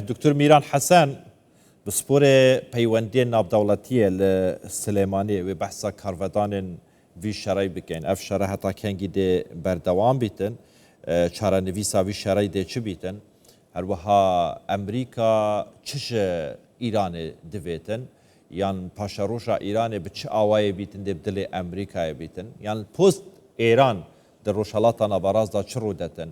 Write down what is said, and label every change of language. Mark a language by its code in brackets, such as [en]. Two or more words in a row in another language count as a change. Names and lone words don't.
[ku] دکتۆر میران حەسەن بسپۆرێ پەیوەندیە ناودەوڵەتیە لە سلێمانی وێ بەحسا کارڤەدانên vî şerayê bikin. Ev şere heta kengî dê berdewam bîtin, çarenivîsa vî şerayê dê çi bîtin, her wiha Emerîka çi ji Îranê divêtin, yan paşeroja Îranê bi çi awayê bîtin dê bi dilê Emerîkayê bîtin, yan post Êran di rojhelata nabaraz da çi rûdetin.